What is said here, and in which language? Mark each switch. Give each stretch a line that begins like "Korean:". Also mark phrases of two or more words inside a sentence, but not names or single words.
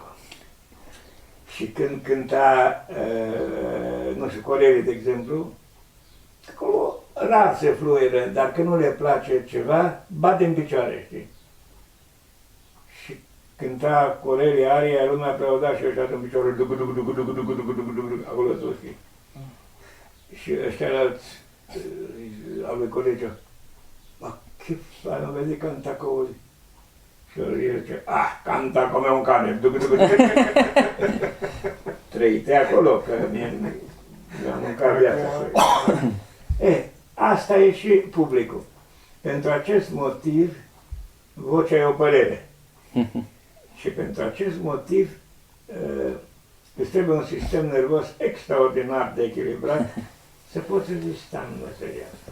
Romanian: Și când cânta, nu știu, Corelul, de exemplu, acolo rar se fluieră, dar când nu le place ceva, bate în picioare, știi? Și cânta Corelia aria, lumea aplauda și ăștia în picioare, acolo sus, știi? Și ăștia alți, al lui
Italian: Colegio, ma che fa, non vedi canta così?
Romanian: Și el zice,
Italian: canta come un cane,
Romanian: trăite acolo, că mi-am mâncat viața. Asta e și publicul. Pentru acest motiv, vocea e o părere. Și pentru acest motiv, îți trebuie un sistem nervos extraordinar de echilibrat să poți rezista în meseria asta.